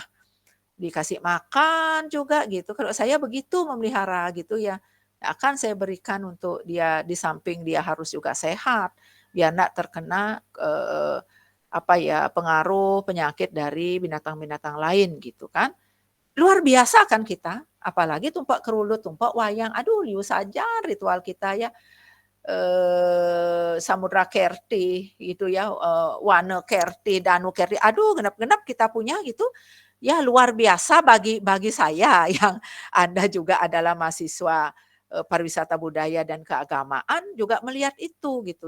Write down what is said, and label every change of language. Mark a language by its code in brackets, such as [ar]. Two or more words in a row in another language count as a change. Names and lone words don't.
[id] Dikasih makan juga gitu. Kalau saya begitu memelihara gitu ya. Akan saya berikan untuk dia di samping dia harus juga sehat. Biar tidak terkena pengaruh penyakit dari binatang-binatang lain gitu kan. Luar biasa kan kita, apalagi tumpak kerulut, tumpak wayang. Aduh, liu saja ritual kita ya. Samudra Kerti gitu ya, Wane Kerti, Danu Kerti. Aduh, genap-genap kita punya gitu. Ya luar biasa bagi saya yang Anda juga adalah mahasiswa pariwisata budaya dan keagamaan juga melihat itu gitu.